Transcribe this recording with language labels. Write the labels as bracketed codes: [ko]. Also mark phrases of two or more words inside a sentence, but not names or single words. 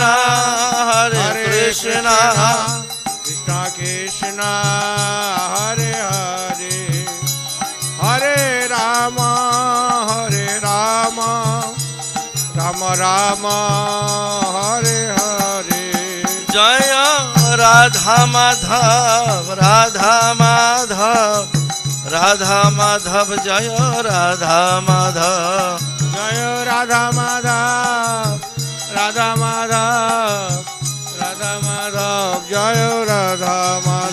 [sa] কৃষ্ণ কৃষ্ণ হরে হরে হরে রাম রাম রাম হরে হরে [bn] জয় রাধা মাধব রাধা মাধব জয় রাধা মাধব জয় রাধা মাধব জয় রাধা মাধব